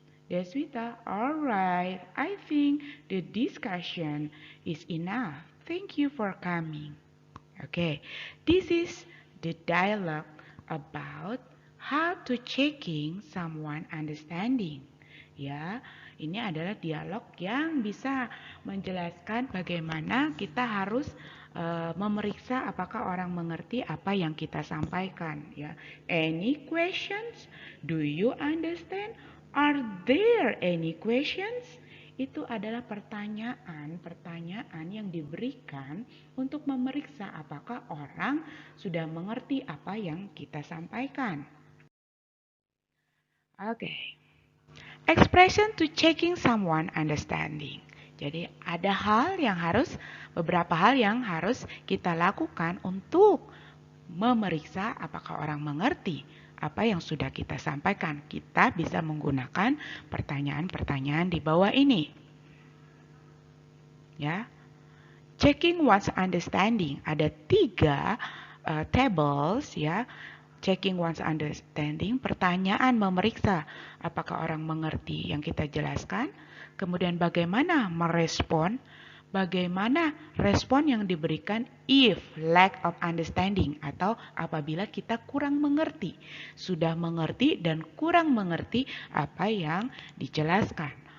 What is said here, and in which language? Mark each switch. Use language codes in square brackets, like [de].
[en] Deswita, all right. I think the discussion is enough. Thank you for coming. Okay, this is the dialogue about how to checking someone understanding. [id] Ya, ini adalah dialog yang bisa menjelaskan bagaimana kita harus memeriksa apakah orang mengerti apa yang kita sampaikan. [en] Ya, any questions? Do you understand? Are there any questions? [id] Itu adalah pertanyaan-pertanyaan yang diberikan untuk memeriksa apakah orang sudah mengerti apa yang kita sampaikan. [en] Okay. Expression to checking someone understanding. [id] Jadi ada beberapa hal yang harus kita lakukan untuk memeriksa apakah orang mengerti apa yang sudah kita sampaikan. Kita bisa menggunakan pertanyaan-pertanyaan di bawah ini. [en] Ya, checking one's understanding. [id] Ada 3 tables ya. Checking one's understanding, pertanyaan memeriksa apakah orang mengerti yang kita jelaskan. Kemudian bagaimana merespon, bagaimana respon yang diberikan [en] if lack of understanding [id] atau apabila kita kurang mengerti, sudah mengerti dan kurang mengerti apa yang dijelaskan.